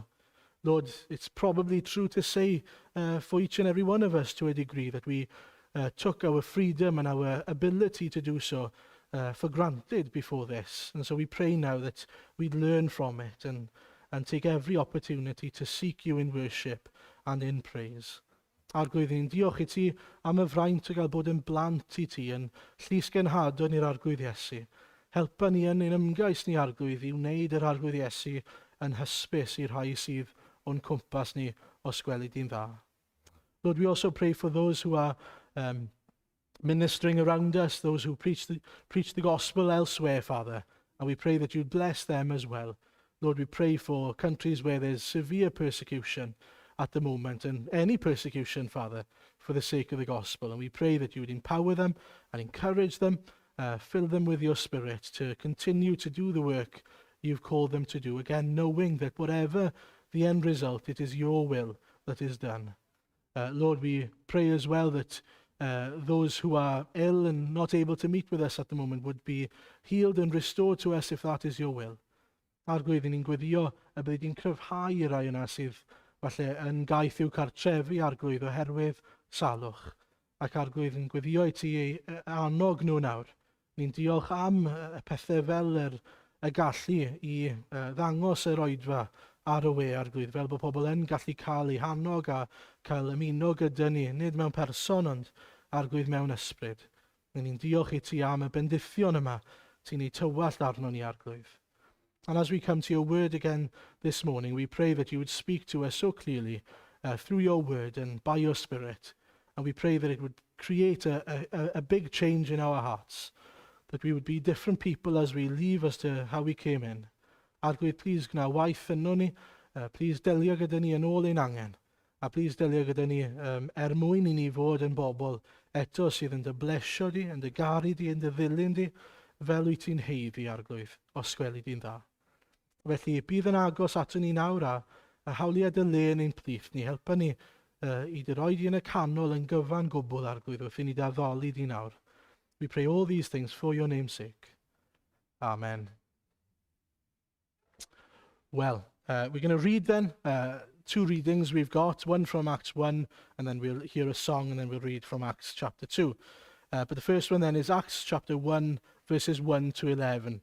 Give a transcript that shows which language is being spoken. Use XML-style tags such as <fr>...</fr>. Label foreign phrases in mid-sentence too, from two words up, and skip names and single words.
<en>Lord, it's probably true to say for each and every one of us to a degree that we took our freedom and our ability to do so for granted before this. And so we pray now that we'd learn from it and take every opportunity to seek you in worship and in praise.</en> <cy>Arglwydd, ni'n diolch i ti am y fraint o gael bod yn blant i ti, yn llys genhadon i'r Arglwydd Iesu. Helpa ni yn ein ymgais ni arglwydd i wneud yr arglwydd Iesu yn hysbys i'r rhai sydd o'n cwmpas ni os gweli di'n dda.</cy> <en>Lord, we also pray for those who are ministering around us, those who preach the gospel elsewhere, Father, and we pray that you'd bless them as well. Lord, we pray for countries where there's severe persecution at the moment, and any persecution, Father, for the sake of the gospel. And we pray that you would empower them and encourage them, fill them with your Spirit to continue to do the work you've called them to do. Again, knowing that whatever the end result, it is your will that is done. Lord, we pray as well that those who are ill and not able to meet with us at the moment would be healed and restored to us if that is your will.</en> <cy>Arglwydd ni'n gweddio y bydd ni'n cryfhau i'r rai yna sydd falle yn gaeth i'w cartrefu arglwydd oherwydd salwch. Ac arglwydd yn gweddio i ti annog nhw nawr. Ni'n diolch am y pethau fel y gallu i ddangos yr oedfa ar y we arglwydd, fel bod pobl yn gallu cael eu hannog a cael ymuno gyda ni, nid mewn person ond arglwydd mewn ysbryd. Ni'n diolch i ti am y bendithion yma ti'n ei tywallt arno ni arglwydd.</cy> <en>And as we come to your word again this morning, we pray that you would speak to us so clearly through your word and by your Spirit. And we pray that it would create a big change in our hearts, that we would be different people as we leave as to how we came in.</en> <cy>Arglwydd, please gwna waith yn ni, please delio gyda ni yn ôl ein angen, a please delio gyda ni mwyn I ni fod yn bobl eto sydd yn dy blesio di, yn dy garu di, yn dy ddilyn di, fel wyt ti'n heiddi arglwydd, os gweli di'n dda. Felly, bydd yn agos ato ni nawr a hawliau dy le yn ein plith ni. Helpa ni I dy roi di yn y canol yn gyfan gwbl arglwydd wrth I ni daddoli di nawr.</cy> <en>We pray all these things for your name's sake. Amen. Well, we're going to read then two readings we've got, one from Acts 1, and then we'll hear a song, and then we'll read from Acts chapter 2. But the first one then is Acts chapter 1, verses 1 to 11.</en>